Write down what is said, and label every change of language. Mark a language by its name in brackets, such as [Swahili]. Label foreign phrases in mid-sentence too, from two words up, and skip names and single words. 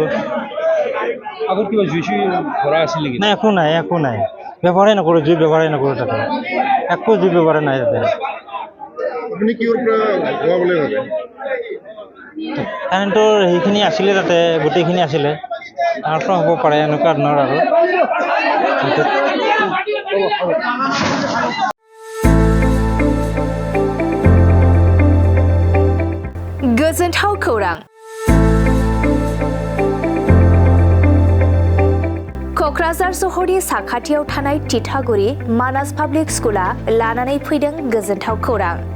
[Assamese] আগত কিবা জুই চুই ভৰা আছিল নেকি নাই একো নাই ব্যৱহাৰেই নকৰোঁ জুই ব্যৱহাৰেই নকৰোঁ তাতে একো জুই ব্যৱহাৰ নাই তাতে আপুনি কিহৰ পৰা হোৱা বুলি ভাবে কাৰেণ্টৰ সেইখিনি আছিলে তাতে গোটেইখিনি আছিলে তাৰ পৰা হ'ব পাৰে এনেকুৱা ধৰণৰ আৰু [Bodo] गोजोनथाव खौरां क'क्राझार सहरनि साखाथियाव थानाय तितागुरि मानास पाब्लिक स्कुला लानानै फैदों गोजोनथाव खौरां